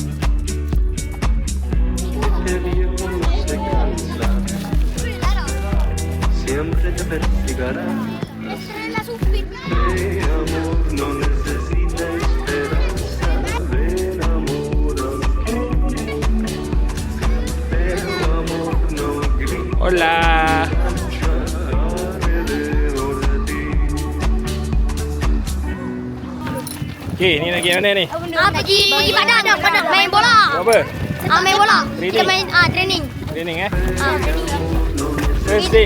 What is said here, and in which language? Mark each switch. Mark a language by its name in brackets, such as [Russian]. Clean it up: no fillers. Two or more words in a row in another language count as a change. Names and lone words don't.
[Spanish] El viejo no se cansa, siempre te persigará. Mi amor no necesita esperanza, ven amor, pero amor no grita. Hola. [Malay] Okay, ni lagi mana ni? Pergi padang main bola. Apa? Main bola. Training. Kita main training. Training Training. Thursday.